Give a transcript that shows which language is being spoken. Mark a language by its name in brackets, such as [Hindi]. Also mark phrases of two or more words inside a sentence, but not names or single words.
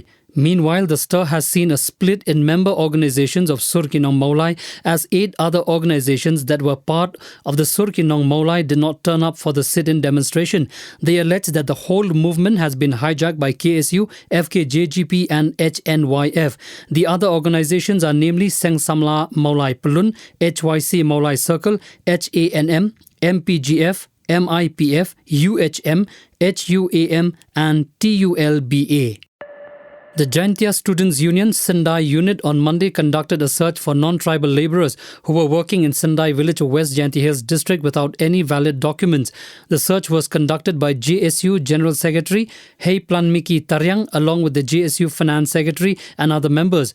[English] Meanwhile, the stir has seen a split in member organizations of Surkinong Maulai, as 8 other organizations that were part of the Surkinong Maulai did not turn up for the sit-in demonstration. They allege that the whole movement has been hijacked by KSU, FKJGP and HNYF. The other organizations are namely Seng Samla Maulai Pelun, HYC Maulai Circle, HANM, MPGF, MIPF, UHM, HUAM and TULBA. The Jaintia Students' Union Sendai unit on Monday conducted a search for non-tribal labourers who were working in Sendai village of West Jaintia Hills district without any valid documents. The search was conducted by JSU General Secretary Hei Planmiki Taryang along with the JSU Finance Secretary and other members.